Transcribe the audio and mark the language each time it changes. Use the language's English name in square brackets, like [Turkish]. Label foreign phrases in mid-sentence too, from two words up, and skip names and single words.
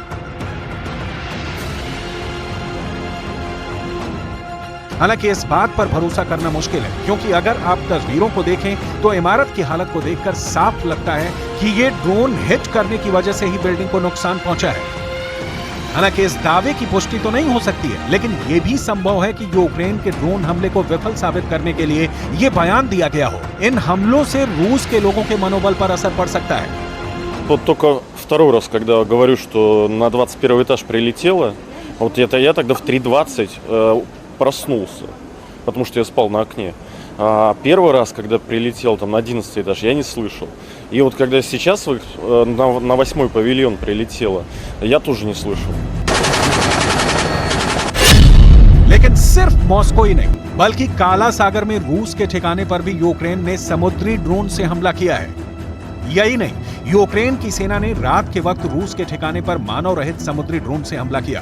[Hindi] हालांकि इस बात पर भरोसा करना मुश्किल है, क्योंकि अगर आप तस्वीरों को देखें तो इमारत की हालत को देखकर साफ लगता है कि ये [English] drone hit [Hindi] करने की वजह से ही बिल्डिंग को नुकसान पहुंचा है। हालांकि इस दावे की पुष्टि तो नहीं हो सकती है, लेकिन यह भी संभव है कि यूक्रेन के ड्रोन हमले को विफल साबित करने के लिए यह बयान दिया गया हो। इन हमलों से रूस के लोगों के मनोबल पर असर पड़ सकता है। [Russian] Вот только второй раз, когда говорю, что на 21 этаж прилетело, вот я тогда в 3:20 проснулся, потому что я спал на окне. А первый раз, когда прилетел там на 11 этаж, я не слышал. И вот когда сейчас на 8-й павильон прилетело, я тоже не слышал. [Hindi] लेकिन सिर्फ मॉस्को ही नहीं, बल्कि काला सागर में रूस के ठिकाने पर भी यूक्रेन ने समुद्री ड्रोन से हमला किया है। यही नहीं, यूक्रेन की सेना ने रात के वक्त रूस के ठिकाने पर मानव रहित समुद्री ड्रोन से हमला किया।